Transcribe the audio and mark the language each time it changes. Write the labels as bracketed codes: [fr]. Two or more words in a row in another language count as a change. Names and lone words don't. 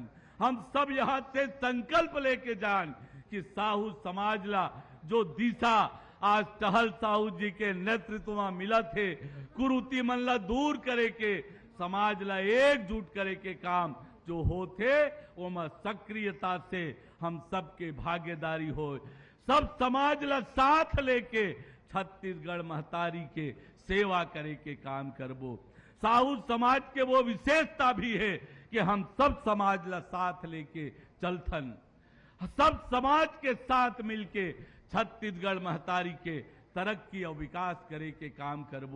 [hne] हम सब यहां से संकल्प लेके जान कि साहू समाज ला जो दिशा आज टहल साहू जी के नेतृत्व में मिला थे, कुरीति मन ला दूर करे के, समाज ला एकजुट करे के काम जो होते वो में सक्रियता से हम सबके भागीदारी हो। सब समाज ला साथ लेके छत्तीसगढ़ महतारी के सेवा करे के काम करबो। साहू समाज के वो विशेषता भी है कि हम सब समाज ला साथ लेके चलथन, सब समाज के साथ मिलके छत्तीसगढ़ महतारी के तरक्की और विकास करे के काम करबो।